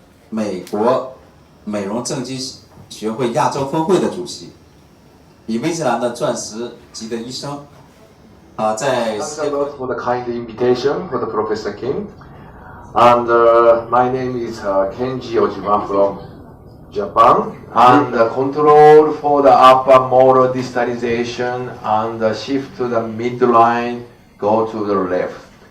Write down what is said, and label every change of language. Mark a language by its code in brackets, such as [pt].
[zh] 美国美容正畸学会亚洲分会的主席。 Invisalign 的钻石级的医生，在 [en] Thanks a lot for the kind invitation for the Professor Kim. And my name is KENJI OJIMA from Japan. And the control for the upper molar distalization and the shift to the midline go to the left.